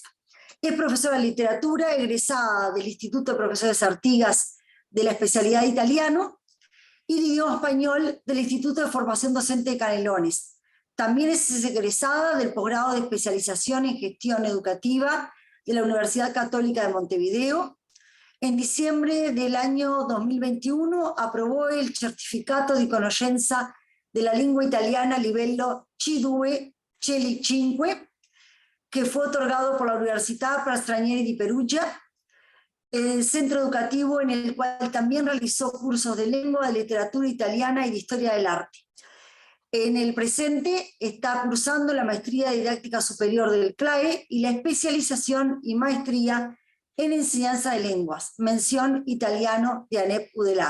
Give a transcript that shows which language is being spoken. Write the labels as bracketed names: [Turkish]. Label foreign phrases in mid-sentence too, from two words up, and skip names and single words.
[Spanish] Es profesora de literatura, egresada del Instituto de Profesores Artigas de la especialidad de italiano, y de idioma español del Instituto de Formación Docente de Canelones. También es egresada del posgrado de especialización en gestión educativa de la Universidad Católica de Montevideo. en diciembre del año 2021 aprobó el [Italian] certificato di conoscenza della lingua italiana a livello C2 CELI 5, [Spanish] que fue otorgado por la Universidad para Stranieri di Perugia, centro educativo en el cual también realizó cursos de lengua, de literatura italiana y de historia del arte. En el presente está cursando la maestría de didáctica superior del CLAE y la especialización y maestría en enseñanza de lenguas, mención italiano de ANEP UDELAR.